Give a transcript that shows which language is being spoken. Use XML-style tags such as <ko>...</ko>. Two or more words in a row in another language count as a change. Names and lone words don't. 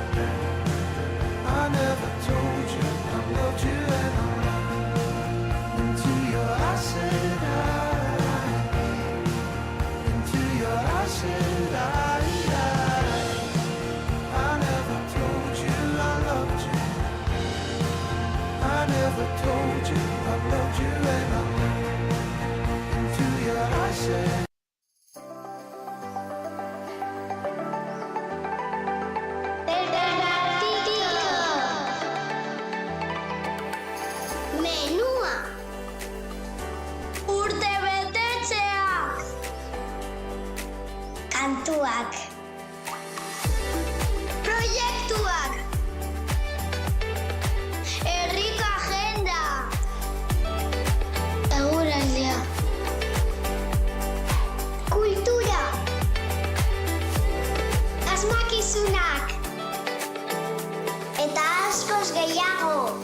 <en>I never told you I loved you, and I looked into your acid eyes, into your acid eyes. I never told you I loved you. I never told you I loved you, and I looked into your acid.</en> <eu>Menua urte betetzeak kantuak proiektuak herriko agenda eguraldia kultura asmakizunak eta askoz gehiago.</eu>